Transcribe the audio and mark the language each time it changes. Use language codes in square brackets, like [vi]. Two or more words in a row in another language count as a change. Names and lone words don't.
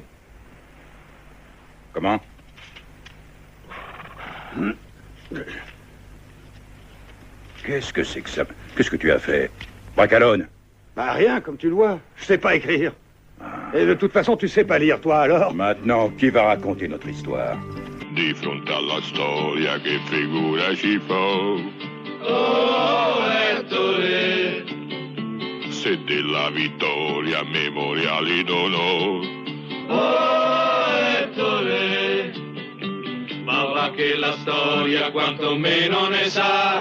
[fr] Comment? Qu'est-ce que c'est que ça? Qu'est-ce que tu as fait? Brancalone? Bah rien, comme tu le vois. Je sais pas écrire. Et de toute façon, tu sais pas lire, toi, alors? Maintenant, qui va raconter notre histoire? [it] Di fronte alla storia che figura ci fa. Oh, Ettore, Se della vittoria memoriali donò. oh, Ettore, ma va che la storia quantomeno ne sa.